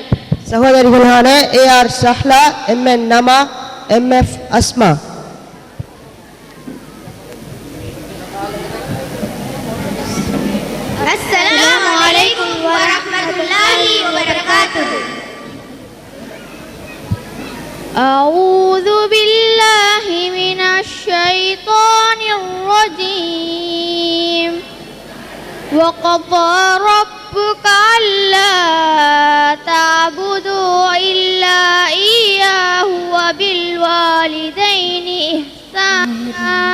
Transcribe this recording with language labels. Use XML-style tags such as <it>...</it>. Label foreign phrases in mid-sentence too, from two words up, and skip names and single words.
<ta>சகோதரிகளான AR சஹ்லா, MN நமா, MF அஸ்மா.</ta> <ar>السلام عليكم ورحمة الله وبركاته. أعوذ بالله من الشيطان الرجيم. وقضى ربك ألا تعبدوا إلا إياه وبالوالدين إحسانا</ar>